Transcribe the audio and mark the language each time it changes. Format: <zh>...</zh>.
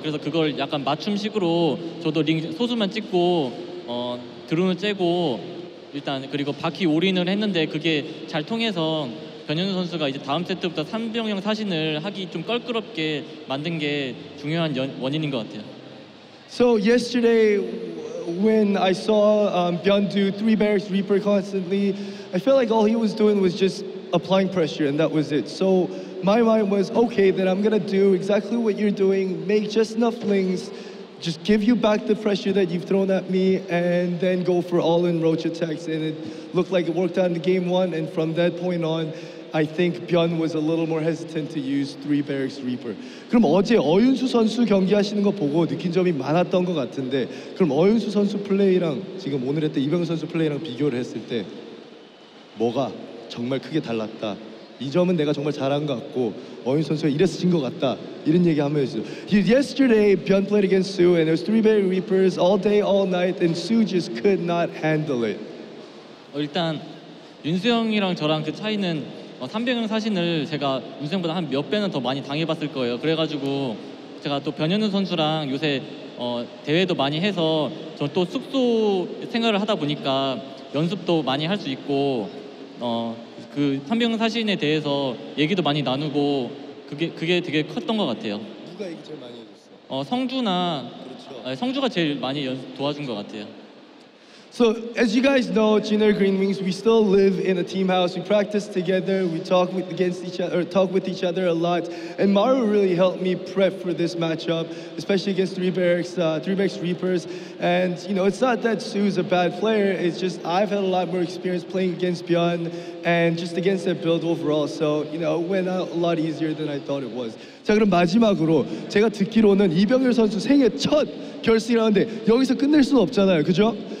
<ko>그래서 그걸 약간 맞춤식으로 저도 링 소수만 찍고 드론을 째고 일단 그리고 바퀴 올인을 했는데 그게 잘 통해서 변현우 선수가 이제 다음 세트부터 3병형 사신을 하기 좀 껄끄럽게 만든 게 중요한 원인인 것 같아요.</ko> <en>So yesterday, when I saw ByuN do 3 barracks Reaper constantly, I felt like all he was doing was just applying pressure, and that was it. So my mind was, okay, then I'm gonna do exactly what you're doing, make just enough lings, just give you back the pressure that you've thrown at me, and then go for all-in roach attacks. And it looked like it worked out in the game 1, and from that point on, I think ByuN was a little more hesitant to use 3 barracks Reaper.</en> <ko>그럼 어제 어윤수 선수 경기하시는 거 보고 느낀 점이 많았던 것 같은데 그럼 어윤수 선수 플레이랑 지금 오늘 했던 이병헌 선수 플레이랑 비교를 했을 때 뭐가 정말 크게 달랐다. 이 점은 내가 정말 잘한 것 같고 어윤수 선수가 이래서 진 것 같다. 이런 얘기 한번 해주세요.</ko> <en>Yesterday, ByuN played against Su and there was 3 barrack Reapers all day, all night and Su just could not handle it.</en> <ko>일단 윤수 형이랑 저랑 그 차이는 3병형 사신을 제가 윤수 형보다 한 몇 배는 더 많이 당해봤을 거예요. 그래가지고 제가 또 변현우 선수랑 요새 대회도 많이 해서 저 또 숙소 생활을 하다 보니까 연습도 많이 할 수 있고 그 3병형 사신에 대해서 얘기도 많이 나누고 그게 되게 컸던 것 같아요. 누가 얘기 제일 많이 해줬어? 성주나 그렇죠. 성주가 제일 많이 도와준 것 같아요.</ko> <en>So, as you guys know, Junior Green Wings, we still live in a team house. We practice together. We talk with each other a lot. And Maru really helped me prep for this matchup, especially against Three Barracks Reapers. And you know, it's not that Su's a bad player. It's just I've had a lot more experience playing against ByuN and just against that build overall. So, you know, it went out a lot easier than I thought it was.</en> <ko>자, 그럼 마지막으로 제가 듣기로는 이병렬 선수 생애 첫 결승이라는데 여기서 끝낼 수는 없잖아요, 그죠?</ko>